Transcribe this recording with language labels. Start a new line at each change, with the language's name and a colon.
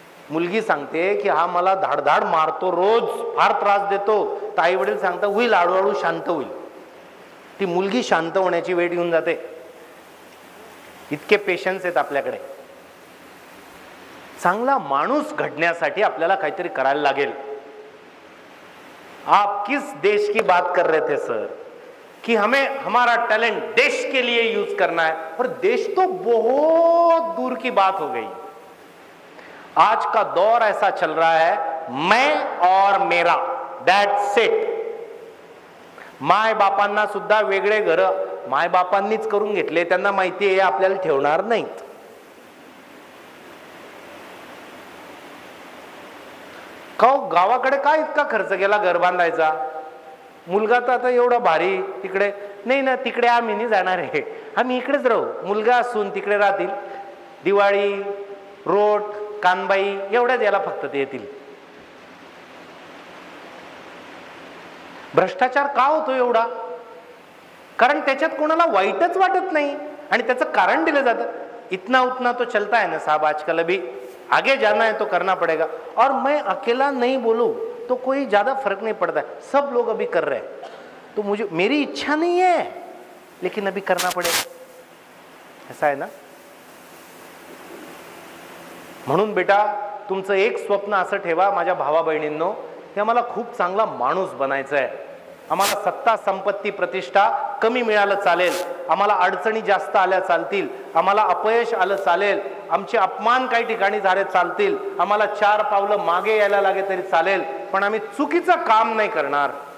Marathi: मुलगी सांगते की हा मला धाडधाड मारतो, रोज फार त्रास देतो, तर आई वडील सांगतात होईल, हळूहळू शांत होईल. ती मुलगी शांत होण्याची वेळ येऊन जाते. इतके पेशन्स आहेत आपल्याकडे. चांगला माणूस घडण्यासाठी आपल्याला काहीतरी करायला लागेल.
Hindi: आप किस देश की बात कर रहे थे सर, कि हमें हमारा टैलेंट देश के लिए यूज करना है, पर देश तो बहुत दूर की बात हो गई. आज का दौर ऐसा चल रहा है, मैं और मेरा,
English: That's it.
Marathi: माय बापांना सुद्धा वेगळे घर माय बापांनीच करून घेतले. त्यांना माहिती आहे आपल्याला ठेवणार नाहीत. गावाकडे काय इतका खर्च केला घर बांधायचा? मुलगा तर आता एवढा भारी, तिकडे नाही ना, तिकडे आम्ही नाही जाणार आहे, आम्ही इकडेच राहू. मुलगा असून तिकडे राहतील. दिवाळी, रोट, कानबाई एवढ्याच याला फक्त ते येतील. भ्रष्टाचार का होतो एवढा? कारण त्याच्यात कोणाला वाईटच वाटत नाही आणि त्याचं कारण दिलं जातं.
Hindi: इतना उतना तो चलता है ना साहब, आजकल अभी आगे जाना है तो करना पड़ेगा. और मैं अकेला नहीं बोलूं तो कोई ज्यादा फर्क नहीं पड़ता है, सब लोग अभी कर रहे हैं, तो मेरी इच्छा नहीं है लेकिन अभी करना पड़ेगा.
Marathi: ऐसा आहे ना? म्हणून बेटा, तुमचं एक स्वप्न असं ठेवा माझ्या भावा बहिणींनो, की आम्हाला खूप चांगला माणूस बनायचं आहे. आम्हाला सत्ता, संपत्ती, प्रतिष्ठा कमी मिळालं चालेल, आम्हाला अडचणी जास्त आल्या चालतील, आम्हाला अपयश आलं चालेल, आमचे अपमान काही ठिकाणी झाले चालतील, आम्हाला 4 पावलं मागे यायला लागे तरी चालेल, पण आम्ही चुकीचं काम नाही करणार.